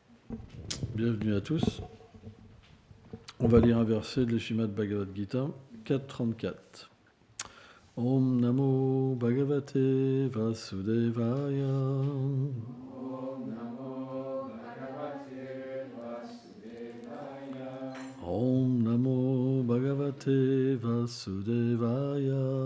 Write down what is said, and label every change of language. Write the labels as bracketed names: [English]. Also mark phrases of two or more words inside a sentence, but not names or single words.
[French] Bienvenue à tous. On va lire un verset de l'Srimad Bhagavad Gita 4.34. [Sanskrit] Om Namo Bhagavate Vasudevaya. Om Namo Bhagavate Vasudevaya.